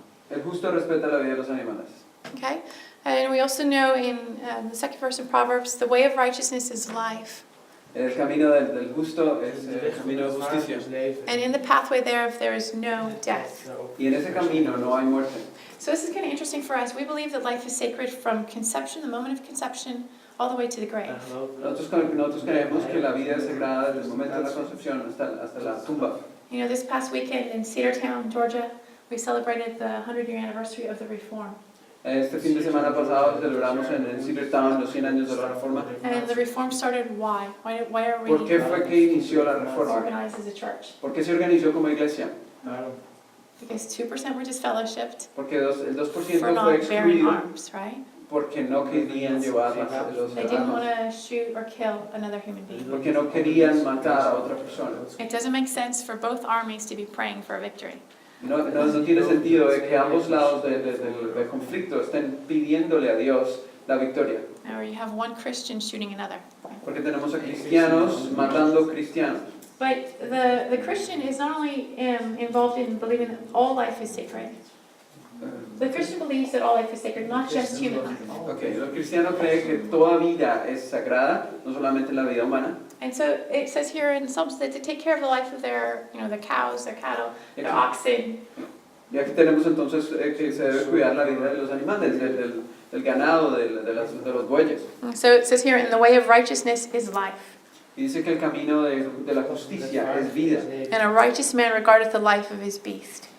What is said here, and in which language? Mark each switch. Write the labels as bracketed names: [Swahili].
[Spanish] El justo respeta la vida de los animales. [English] Okay? And we also know in the second verse in Proverbs, the way of righteousness is life. [Spanish] El camino del justo es el camino de justicia. [English] And in the pathway thereof there is no death. [Spanish] Y en ese camino no hay muerte. [English] So this is kind of interesting for us. We believe that life is sacred from conception, the moment of conception, all the way to the grave. [Spanish] Nosotros creemos que la vida es sagrada desde el momento de la concepción hasta la tumba. [English] You know, this past weekend in Cedartown, Georgia, we celebrated the 100-year anniversary of the Reform. [Spanish] Este fin de semana pasado celebramos en Cybertown los 100 años de la Reforma. [English] And the Reform started why? Why are we [Spanish] ¿Por qué fue que inició la Reforma? [English] organized as a church? [Spanish] ¿Por qué se organizó como iglesia? [English] Because 2% were disfellowshipped [Spanish] Porque el 2% [English] for [Spanish] fue [English] not bearing [Spanish] excluido [English] arms, right? [Spanish] porque no querían llevar los [English] They didn't want [Spanish] armas. [English] to shoot or kill another human being. [Spanish] Porque no querían matar a otra persona. [English] It doesn't make sense for both armies to be praying for a victory. [Spanish] No tiene sentido de que ambos lados del conflicto estén pidiéndole a Dios la victoria. [English] Or you have one Christian shooting another. [Spanish] Porque tenemos a cristianos matando cristianos. [English] But the Christian is not only involved in believing that all life is sacred. The Christian believes that all life is sacred, not just human life. [Spanish] Okay, el cristiano cree que toda vida es sagrada, no solamente la vida humana. [English] And so it says here in Psalms that to take care of the life of their, their cows, their cattle, their oxen. [Spanish] Y aquí tenemos entonces que se debe cuidar la vida de los animales, del ganado, de los bueyes. [English] So it says here, in the way of righteousness is life. [Spanish] Y dice que el camino de la justicia es vida. [English] And a righteous man regardeth the life of his beast.